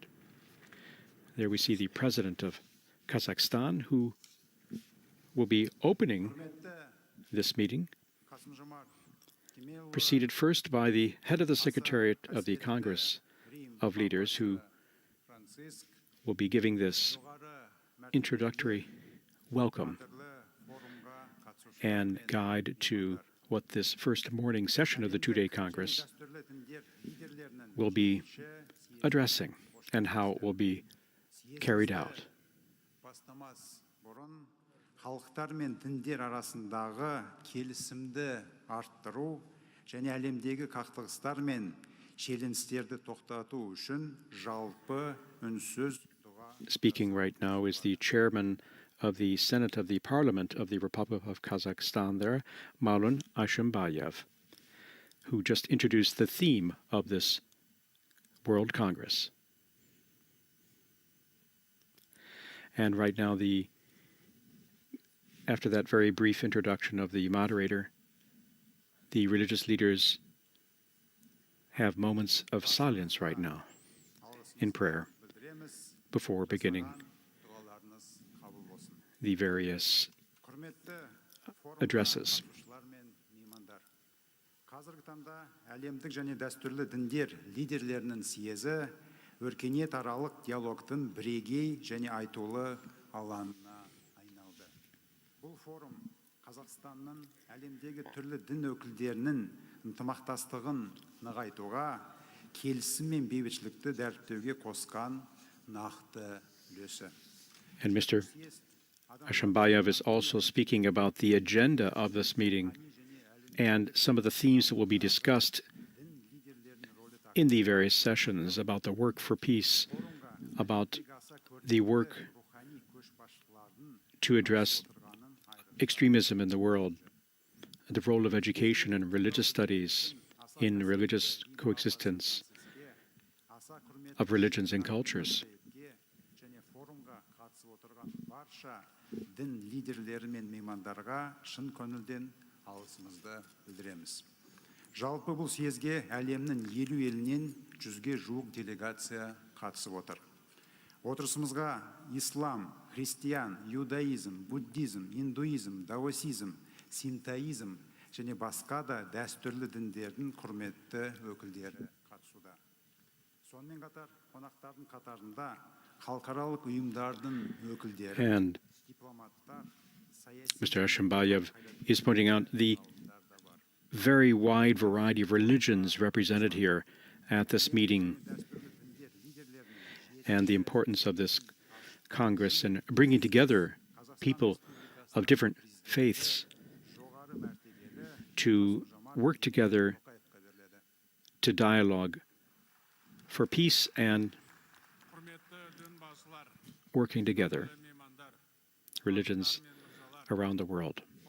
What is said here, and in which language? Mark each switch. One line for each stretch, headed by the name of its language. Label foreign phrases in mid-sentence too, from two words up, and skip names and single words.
English: There we see the president of Kazakhstan, who will be opening this meeting, preceded first by the head of the Secretariat of the Congress of Leaders, who will be giving this introductory welcome and guide to what this first morning session of the two-day Congress will be addressing and how it will be carried out.
Kazakh: Халықтар мен діндер арасындағы келісімді арттыру және әлемдегі қақтығыстар мен шиеленістерді тоқтату үшін жалпы үнсіз дұға.
English: Speaking right now is the chairman of the Senate of the Parliament of the Republic of Kazakhstan there, Maulen Ashimbayev, who just introduced the theme of this World Congress. And right now, after that very brief introduction of the moderator, the religious leaders have moments of silence right now in prayer before beginning the various addresses.
Kazakh: Қазіргі таңда әлемдік және дәстүрлі діндер лидерлерінің съезі өркениетаралық диалогтың бірегей және айтулы алаңына айналды. Бұл форум Қазақстанның әлемдегі түрлі дін өкілдерінің ынтымақтастығын нығайтуға, келісім мен бейбітшілікті дәріптеуге қосқан нақты үлесі.
English: And Mr. Ashimbayev is also speaking about the agenda of this meeting and some of the themes that will be discussed in the various sessions about the work for peace, about the work to address extremism in the world, the role of education and religious studies in religious coexistence of religions and cultures.
Kazakh: Дін лидерлері мен меймандарға шын көңілден алғысымызды білдіреміз. Жалпы бұл съезге әлемнің 50 елінен 100-ге жуық делегация қатысып отыр. Отырысымызға ислам, христиан, иудаизм, буддизм, индуизм, даосизм, синтоизм және басқа да дәстүрлі діндердің құрметті өкілдері қатысуда. Сонымен қатар қонақтардың қатарында халықаралық ұйымдардың өкілдері,
English: And Mr. Ashimbayev is pointing out the very wide variety of religions represented here at this meeting and the importance of this Congress in bringing together people of different faiths to work together to dialogue for peace and working together, religions around the world.